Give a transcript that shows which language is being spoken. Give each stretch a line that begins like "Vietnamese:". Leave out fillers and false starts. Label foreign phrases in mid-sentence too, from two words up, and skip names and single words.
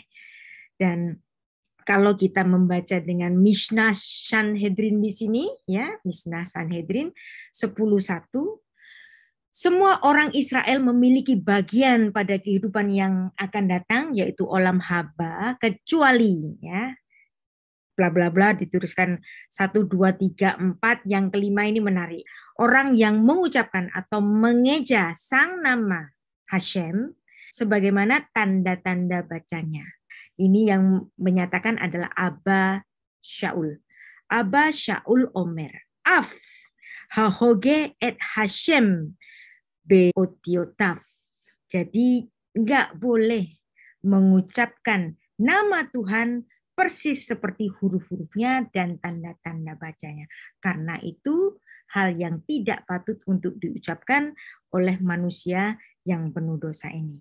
Indonesian: Dan kalau kita membaca dengan Mishnah Sanhedrin di sini, ya, Mishnah Sanhedrin 10:1, semua orang Israel memiliki bagian pada kehidupan yang akan datang, yaitu
Hebrew: עולם הבא,
Indonesian: kecuali ya bla bla bla dituliskan 1, 2, 3, 4. Yang kelima ini menarik. Orang yang mengucapkan atau mengeja sang nama Hashem sebagaimana tanda-tanda bacanya. Ini yang menyatakan adalah Abba Shaul.
Hebrew: אבא שאול אומר. אף ההוגה את השם באותיותיו.
Indonesian: Jadi enggak boleh mengucapkan nama Tuhan persis seperti huruf-hurufnya dan tanda-tanda bacanya. Karena itu hal yang tidak patut untuk diucapkan oleh manusia yang penuh dosa ini.